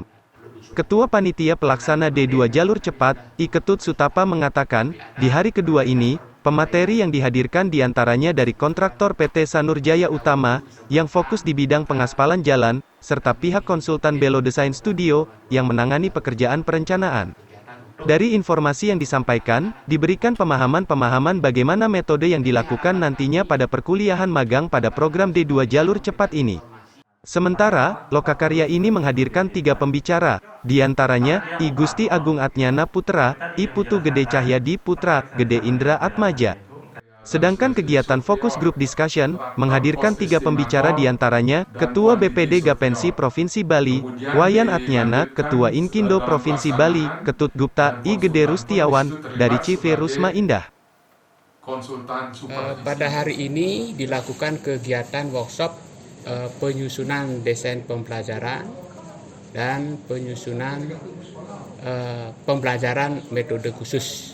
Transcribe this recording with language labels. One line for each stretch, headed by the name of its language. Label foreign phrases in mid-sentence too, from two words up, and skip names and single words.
Indonesian: Ketua Panitia Pelaksana D2 Jalur Cepat, I Ketut Sutapa mengatakan, di hari kedua ini, pemateri yang dihadirkan diantaranya dari kontraktor PT Sanur Jaya Utama, yang fokus di bidang pengaspalan jalan, serta pihak konsultan Belo Design Studio, yang menangani pekerjaan perencanaan. Dari informasi yang disampaikan, diberikan pemahaman-pemahaman bagaimana metode yang dilakukan nantinya pada perkuliahan magang pada program D2 Jalur Cepat ini. Sementara, lokakarya ini menghadirkan 3 pembicara, diantaranya, I Gusti Agung Atnyana Putra, I Putu Gede Cahyadi Putra, Gede Indra Atmaja. Sedangkan kegiatan fokus
English: group discussion,
Indonesian: menghadirkan 3 pembicara diantaranya, Ketua BPD Gapensi Provinsi Bali, Wayan Atnyana, Ketua Inkindo Provinsi Bali, Ketut Gupta, I Gede Rustiawan, dari Cive Rusma Indah. Pada hari ini dilakukan kegiatan workshop penyusunan desain pembelajaran dan penyusunan pembelajaran metode khusus.